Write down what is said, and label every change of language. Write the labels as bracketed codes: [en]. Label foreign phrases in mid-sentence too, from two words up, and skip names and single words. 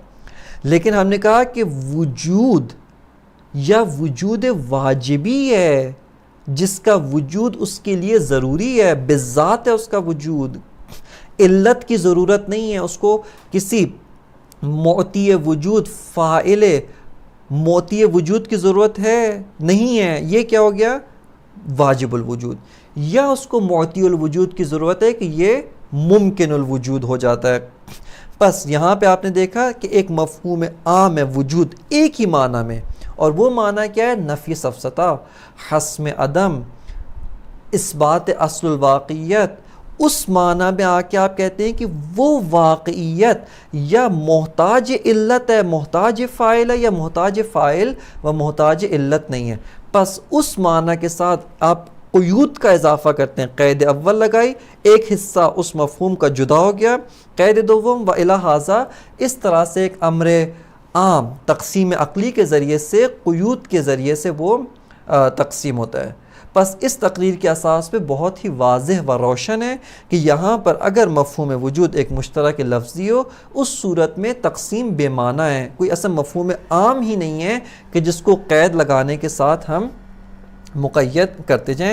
[ur] لیکن ہم نے کہا کہ وجود یا وجود واجبی ہے، جس کا وجود اس کے لیے ضروری ہے، بذات ہے اس کا وجود، علت کی ضرورت نہیں ہے، اس کو کسی معطی وجود، فاعل معطی وجود کی ضرورت ہے نہیں ہے، یہ کیا ہو گیا؟ واجب الوجود۔ یا اس کو معطی الوجود کی ضرورت ہے کہ یہ ممکن الوجود ہو جاتا ہے۔ بس یہاں پہ آپ نے دیکھا کہ ایک مفہوم عام ہے وجود، ایک ہی معنی میں، اور وہ معنی کیا ہے؟ نفی سفسطہ، حسم عدم، اثبات اصل الواقعیت۔ اس معنی میں آ کے آپ کہتے ہیں کہ وہ واقعیت یا محتاج علت ہے، محتاج فاعل ہے، یا محتاج فاعل و محتاج علت نہیں ہے۔ پس اس معنی کے ساتھ آپ قیود کا اضافہ کرتے ہیں، قید اول لگائی، ایک حصہ اس مفہوم کا جدا ہو گیا، قید دوم، [ar] و الی ھذا، [ur] اس طرح سے ایک امر عام تقسیم عقلی کے ذریعے سے، قیود کے ذریعے سے وہ تقسیم ہوتا ہے۔ پس اس تقریر کے اساس پہ بہت ہی واضح و روشن ہے کہ یہاں پر اگر مفہوم وجود ایک مشترک لفظی ہو، اس صورت میں تقسیم بے معنی ہے، کوئی ایسا مفہوم عام ہی نہیں ہے کہ جس کو قید لگانے کے ساتھ ہم مقید کرتے جائیں۔